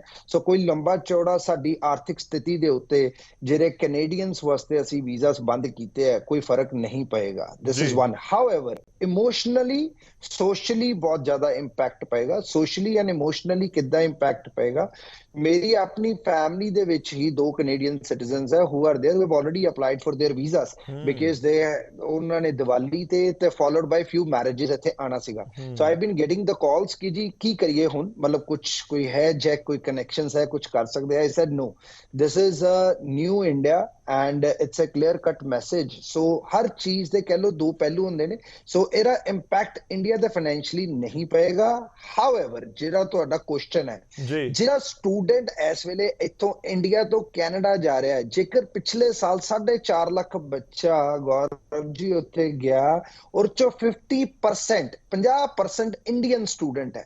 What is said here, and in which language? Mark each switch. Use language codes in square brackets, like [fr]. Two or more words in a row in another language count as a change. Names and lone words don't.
[pa] ਸੋ ਕੋਈ ਲੰਬਾ ਚੌੜਾ ਸਾਡੀ ਆਰਥਿਕ ਸਥਿਤੀ ਦੇ ਉੱਤੇ ਜਿਹੜੇ ਕੈਨੇਡੀਅਨਸ ਵਾਸਤੇ ਅਸੀਂ ਵੀਜ਼ਾਸ ਬੰਦ ਕੀਤੇ ਹੈ, ਕੋਈ ਫਰਕ ਨਹੀਂ ਪਏਗਾ। [en] this is one. however emotionally socially [pa] ਬਹੁਤ ਜ਼ਿਆਦਾ ਇੰਪੈਕਟ ਪਏਗਾ। [en] socially and emotionally [pa] ਕਿੱਦਾਂ ਇੰਪੈਕਟ ਪਏਗਾ? ਮੇਰੀ ਆਪਣੀ ਫੈਮਿਲੀ ਦੇ ਵਿੱਚ ਹੀ ਦੋ [en] Canadian citizens [pa] ਹੈ [en] who are there, who have already applied for their visas because [pa] ਉਹਨਾਂ ਨੇ ਦੀਵਾਲੀ ਤੇ [en] followed by few marriages [pa] ਇੱਥੇ ਆਣਾ ਸੀਗਾ। [en] so I've been getting the calls [pa] ਕਿ ਜੀ ਕੀ ਕਰੀਏ ਹੁਣ, ਮਤਲਬ ਕੁਛ ਕੋਈ ਹੈ ਜੈਕ, ਕੋਈ ਕਨੈਕਸ਼ਨਸ ਹੈ, ਕੁਛ ਕਰ ਸਕਦੇ ਆ। [en] I said no, this is a new India and it's a clear cut message। [pa] so ਹਰ ਚੀਜ਼ ਦੇ ਕਹਿ ਲਓ ਦੋ ਪਹਿਲੂ ਹੁੰਦੇ ਨੇ। so ਇਹਦਾ ਇੰਪੈਕਟ ਇੰਡੀਆ ਦੇ ਫਾਈਨੈਂਸ਼ੀਅਲੀ ਨਹੀਂ ਪਏਗਾ। ਹਾਊਐਵਰ ਜਿਹੜਾ ਤੁਹਾਡਾ ਕੁਐਸਚਨ ਹੈ, ਜਿਹੜਾ ਸਟੂਡੈਂਟ ਇਸ ਵੇਲੇ ਇੱਥੋਂ ਇੰਡੀਆ ਤੋਂ ਕੈਨੇਡਾ ਜਾ ਰਿਹਾ ਹੈ, ਜੇਕਰ ਪਿਛਲੇ ਸਾਲ 4.5 ਲੱਖ ਬੱਚਾ ਗੌਰਵ ਜੀ ਉੱਥੇ ਗਿਆ, ਔਰ ਚੋਂ 50% [en] Indian student [pa] ਹੈ।